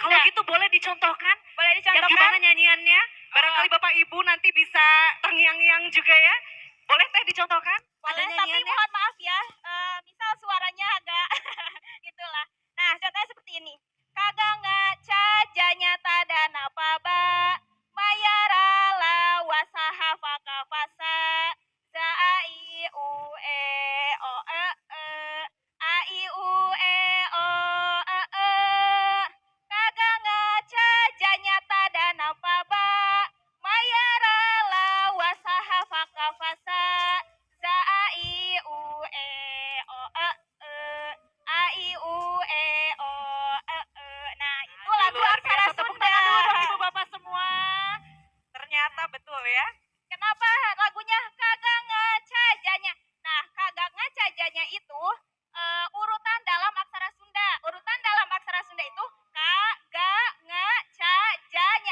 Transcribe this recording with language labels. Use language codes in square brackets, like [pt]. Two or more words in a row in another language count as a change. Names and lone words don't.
[id] Kalau gitu boleh dicontohkan? Boleh dicontohkan. Yang gimana nyanyiannya? Barangkali Bapak Ibu nanti bisa terngiang-ngiang juga ya. Boleh teh dicontohkan? Boleh, tapi mohon maaf ya. Misal suaranya agak gitulah. Nah, contohnya seperti ini. Kagak ngaca janya tadana paba mayarala wasaha fakafasa za a i u e o e e a i u e o e e kagak ngaca janya tadana paba mayarala wasaha fakafasa za a i u e o e e a i u e o e e. Nah itu lagu aksara Sunda. Ibu bapak semua. Ternyata betul ya. Kenapa lagunya kagak ngacajanya? Nah kagak ngacajanya itu urutan dalam aksara Sunda. Urutan dalam aksara Sunda itu kagak ngacajanya.